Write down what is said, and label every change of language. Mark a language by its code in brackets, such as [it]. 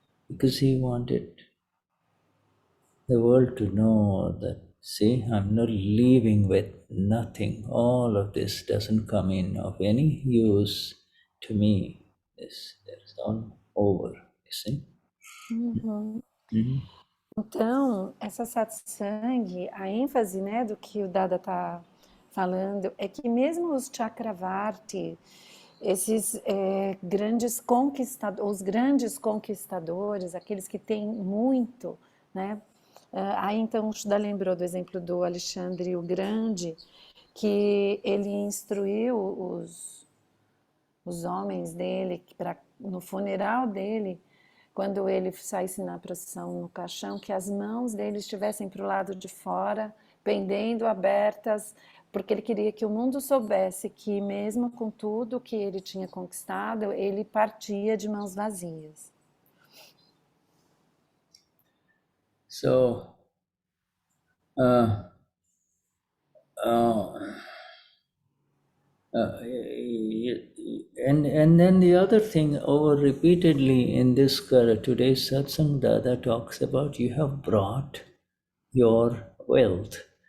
[en] Because he wanted the world to know that, see, I'm not leaving with nothing. All of this doesn't come in of any use to me. It's all over, you see. [pt] Então, essa satsang, a ênfase, né, do que o Dada está falando, é que mesmo os Chakravarti, esses grandes conquistadores, aqueles que têm muito, né? Aí então o Shuddha lembrou do exemplo do Alexandre o Grande, que ele instruiu os homens dele, no funeral dele, quando ele saísse na procissão no caixão, que as mãos dele estivessem para o lado de fora, pendendo, abertas, porque ele queria que o mundo soubesse que mesmo com tudo que ele tinha conquistado, ele partia de mãos vazias. [en] So, and then the other thing, over repeatedly in this today's satsang, Dada talks about you have brought your wealth.